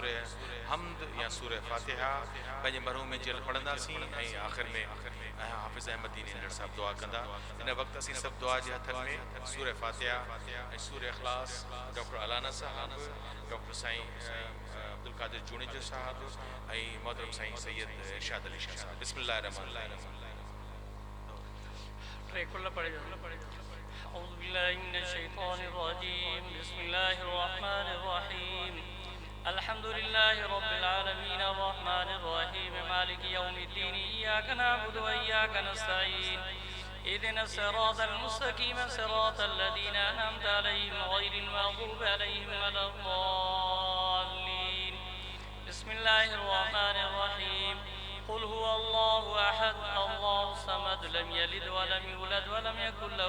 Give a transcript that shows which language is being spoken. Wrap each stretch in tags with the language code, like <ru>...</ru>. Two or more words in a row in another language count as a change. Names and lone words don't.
<sd>हमद या सूर फ़ातिहा पंहिंजे मरहूम जे लाइ पढ़ंदासीं ऐं आख़िर में हाफ़िज़ अहमद दीन इंदड़ साहब दुआ कंदा हिन वक़्तु असीं सभु दुआ जे हथनि में सूर फ़ातिहा ऐं सूर इख़लास डॉक्टर अलाना साहब डॉक्टर साईं अब्दुल कादिर जूनेजो साहब ऐं मोहतरम साईं सैयद इरशाद अली शाह साहब</sd> <ar>بسم الله رحمان رحيم أعوذ بالله من الشيطان الرجيم بسم الله الرحمن الرحيم الحمد لله رب العالمين الرحمن الرحيم مالك يوم الدين إياك نعبد وإياك نستعين اهدنا الصراط المستقيم صراط الذين أنعمت عليهم غير المغضوب عليهم ولا الضالين بسم الله الرحمن الرحيم قل هو الله أحد الله الصمد لم يلد ولم يولد ولم يكن له</ar>